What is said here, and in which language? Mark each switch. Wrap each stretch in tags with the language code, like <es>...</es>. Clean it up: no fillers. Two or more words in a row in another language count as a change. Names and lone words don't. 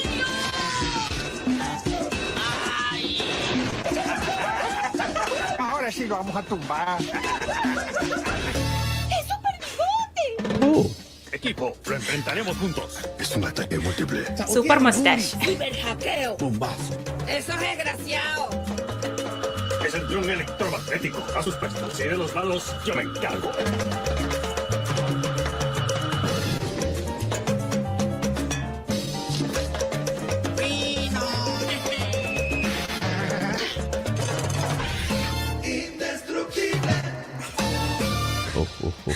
<es>Ahora sí si lo vamos a tumbar. ഓ Equipo, lo enfrentaremos juntos. Es un ataque múltiple. സൂപ്പർ മസ്റ്റാഷ്. Ciberhackeo. Bombazo. Eso es desgraciado. Es el dron electromagnético. A sus puestos. Si de los lados, yo me encargo. ഓ ഓ ഓ</es>